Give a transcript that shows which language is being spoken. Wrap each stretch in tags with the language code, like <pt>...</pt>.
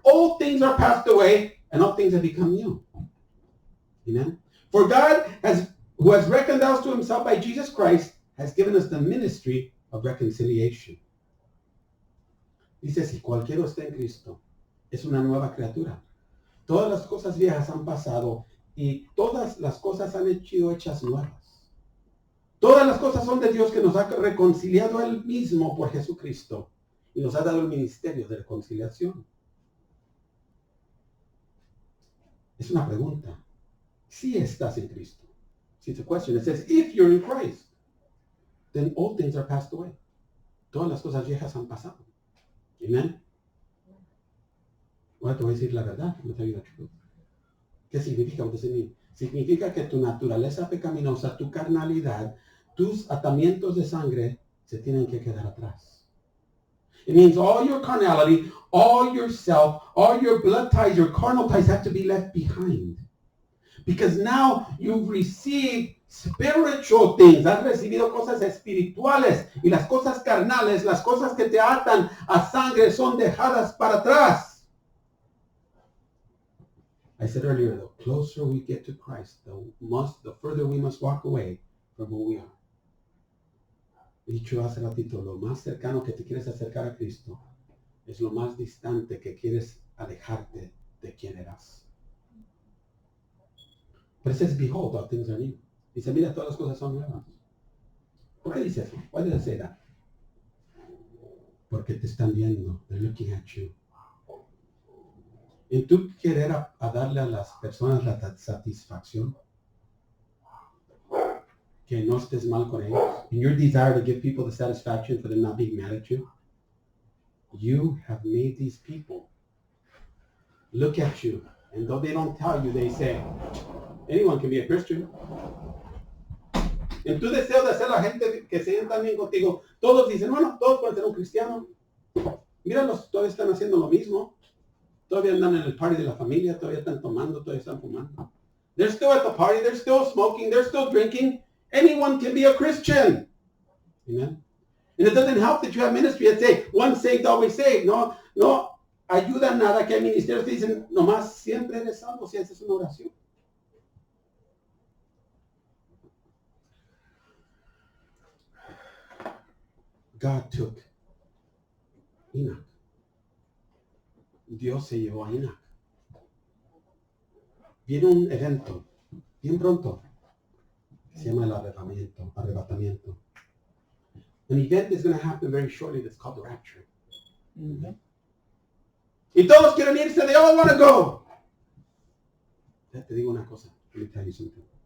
<en>All things are passed away, and all things have become new. Amen? For God, who has reckoned us to himself by Jesus Christ, has given us the ministry of reconciliation.</en> <es>Dice, si cualquiera está en Cristo, es una nueva criatura. Todas las cosas viejas han pasado, y todas las cosas han sido hechas nuevas. Todas las cosas son de Dios, que nos ha reconciliado a Él mismo por Jesucristo y nos ha dado el ministerio de reconciliación. Es una pregunta. Si estás en Cristo.</es> <en>It's a question. It says, if you're in Christ, then all things are passed away.</en> <es>Todas las cosas viejas han pasado. Amen. Ahora te voy a decir la verdad. ¿Qué significa? Significa que tu naturaleza pecaminosa, tu carnalidad, tus atamientos de sangre se tienen que quedar atrás.</es> <en>It means all your carnality, all your self, all your blood ties, your carnal ties have to be left behind. Because now you've received spiritual things.</en> <es>Has recibido cosas espirituales. Y las cosas carnales, las cosas que te atan a sangre, son dejadas para atrás.</es> <en>I said earlier, the closer we get to Christ, the further we must walk away from who we are.</en> <es>Dicho hace ratito, lo más cercano que te quieres acercar a Cristo es lo más distante que quieres alejarte de quién eras.</es> <en>But it says, behold, all things are new.</en> <es>Dice, mira, todas las cosas son nuevas. ¿Por qué dice eso?</es> <en>Why did I say that?</en> <es>Porque te están viendo.</es> <en>They're looking at you.</en> <es>En tú querer a darle a las personas la satisfacción, que no estés mal con ellos,</es> <en>in your desire to give people the satisfaction for them not being mad at you, you have made these people look at you, and though they don't tell you, they say, anyone can be a Christian.</en> <es>En tu deseo de hacer la gente que se sientan bien contigo, todos dicen, bueno, todos pueden ser un cristiano. Míralos, todavía están haciendo lo mismo. Todavía andan en el party de la familia, todavía están tomando, todavía están fumando.</es> <en>They're still at the party, they're still smoking, they're still drinking. Anyone can be a Christian. Amen. And it doesn't help that you have ministry that say, once saved, always saved.</en> <es>No, no ayuda nada que hay ministerios que dicen, nomás siempre eres salvo si haces una oración.</es> <en>God took Enoch.</en> <es>Dios se llevó a Enoch. Viene un evento, bien pronto, se llama el arrebatamiento.</es> <en>An event is going to happen very shortly that's called the rapture. Mm-hmm.</en> <es>Y todos quieren irse,</es> <en>they all want to go.</en> <es>Te digo una cosa,</es> <en>let me tell you something.</en>